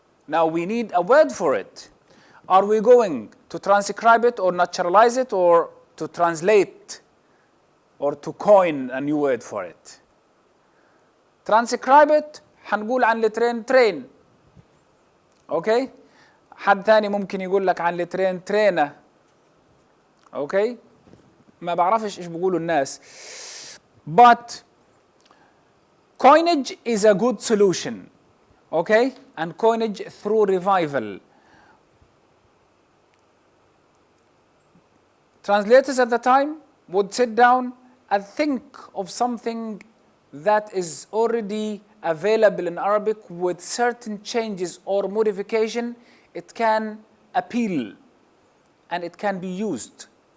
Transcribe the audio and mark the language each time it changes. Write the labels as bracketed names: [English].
[English] Now we need a word for it. Are we going to transcribe it or naturalize it or to translate or to coin a new word for it? Transcribe it, [Arabic] حنقول عن الترين [English] train. Okay? [Arabic] حد ثاني ممكن يقول لك عن الترين ترينة. [English] Okay? [Arabic] ما بعرفش ايش بيقولوا الناس. [English] But coinage is a good solution. Okay? And coinage through revival. Translators at the time would sit down think of something that is already available in Arabic with certain changes or modification, it can appeal and it can be used.